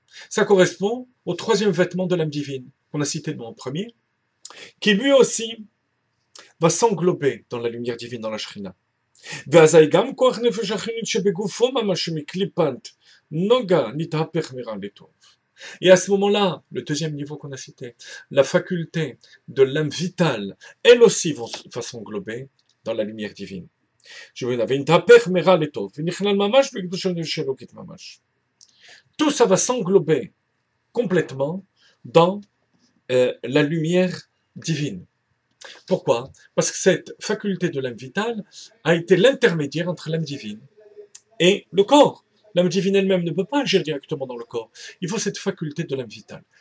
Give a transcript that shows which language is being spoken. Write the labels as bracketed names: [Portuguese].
[French] Ça correspond au troisième vêtement de l'âme divine, qu'on a cité dans le premier, qui lui aussi va s'englober dans la lumière divine, dans la Shrina. [Hebrew] ואזי גם כוח נפש החילונית שבגופו ממש מקליפת נוגה נתהפך מרע לטוב. [French] Et à ce moment-là, le deuxième niveau qu'on a cité, la faculté de l'âme vitale, elle aussi va s'englober dans la lumière divine. Je veux dire, [Hebrew] ונתהפך מרע לטוב, ונכלל ממש בקדושת נפש אלוקית ממש. [French] Tout ça va s'englober complètement dans la lumière divine. Pourquoi? Parce que cette faculté de l'âme vitale a été l'intermédiaire entre l'âme divine et le corps. L'âme divine elle-même ne peut pas agir directement dans le corps. Il faut cette faculté de l'âme vitale.